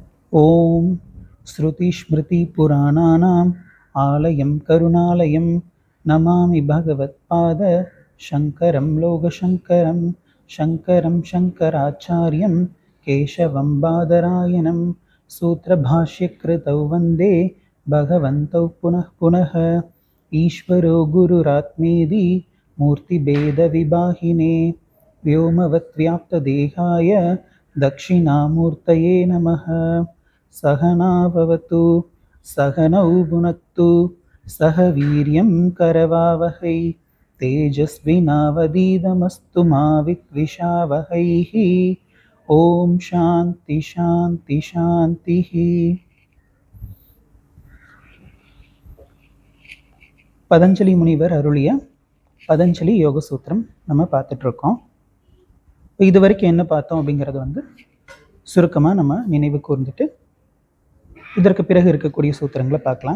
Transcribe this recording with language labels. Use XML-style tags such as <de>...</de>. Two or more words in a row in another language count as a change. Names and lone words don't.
<sa>ॐ श्रुति स्मृति पुराणानाम् आलयम् करुणालयम् नमामि भगवत्पाद शङ्करम् लोकशङ्करम् शङ्करम् शङ्कराचार्यम् केशवम् बादरायणम् सूत्रभाष्यकृतौ वन्दे भगवन्तौ पुनः पुनः ईश्वरो गुरुरात्मेति मूर्तिभेदविभागिने व्योमवद्व्याप्तदेहाय दक्षिणामूर्तये नमः। सहना भवतु सहनौ भुनक्तु सह वीर्यं करवावहै तेजस्विनावधीतमस्तु मा विद्विषावहैः। ओम शांति शांति शांति।</sa> <ta>பதஞ்சலி முனிவர் அருளிய பதஞ்சலி யோக சூத்திரம் நம்ம பார்த்துட்டு இருக்கோம். இது வரைக்கும் என்ன பார்த்தோம் அப்படிங்கிறது சுருக்கமாக நம்ம நினைவு கூர்ந்துட்டு இதற்கு பிறகு இருக்கக்கூடிய சூத்திரங்களை பார்க்கலாம்.</ta>